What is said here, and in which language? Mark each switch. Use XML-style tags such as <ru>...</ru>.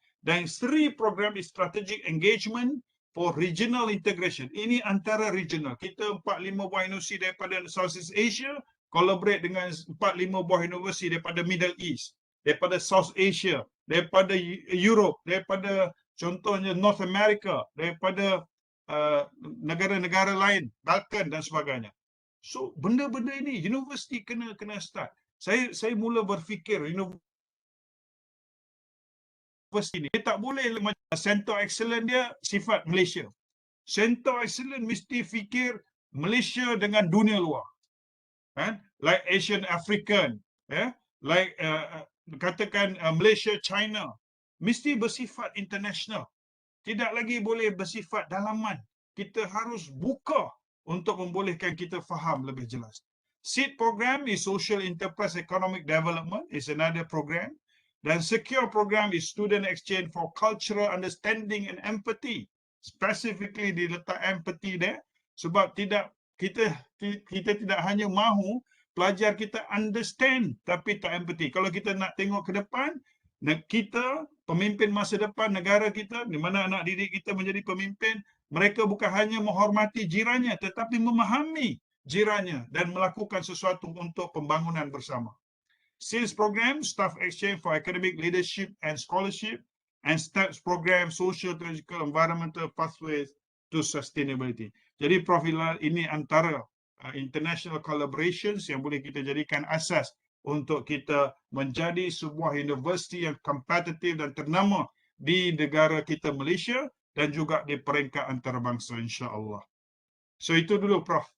<ms>Dan</ms> <en>STRI program is strategic engagement for regional integration.</en> <ms>Ini antara regional. Kita 4-5 buah universiti daripada Southeast Asia collaborate dengan 4-5 buah universiti daripada Middle East, daripada South Asia, daripada Europe, daripada contohnya North America, daripada negara-negara lain, Balkan dan sebagainya. So benda-benda ini universiti kena start. Saya mula berfikir universiti ini dia tak boleh macam center excellent dia sifat Malaysia. Center excellent mesti fikir Malaysia dengan dunia luar.</ms> <en>Like Asian African, like</en> <ms>katakan Malaysia China, mesti bersifat international. Tidak lagi boleh bersifat dalaman. Kita harus buka untuk membolehkan kita faham lebih jelas.</ms> <en>SEED program is Social Enterprise Economic Development, is another program.</en> <ms>Dan</ms> <en>Secure program is Student Exchange for Cultural Understanding and Empathy. Specifically</en> <ms>diletak empathy</ms> <en>there,</en> <ms>sebab kita tidak hanya mahu pelajar kita</ms> <en>understand</en> <ms>tapi tak empathy. Kalau kita nak tengok ke depan, kita pemimpin masa depan negara kita, di mana anak didik kita menjadi pemimpin, mereka bukan hanya menghormati jirannya tetapi memahami jirannya dan melakukan sesuatu untuk pembangunan bersama.</ms> <en>SEALS program, Staff Exchange for Academic Leadership and Scholarship, and STEPS program, Social, Technological, Environmental Pathways to Sustainability.</en> <ms>Jadi Prof. Hilal, ini antara international collaborations yang boleh kita jadikan asas untuk kita menjadi sebuah universiti yang kompetitif dan ternama di negara kita Malaysia dan juga di peringkat antarabangsa insya-Allah. So itu dulu Prof.</ms>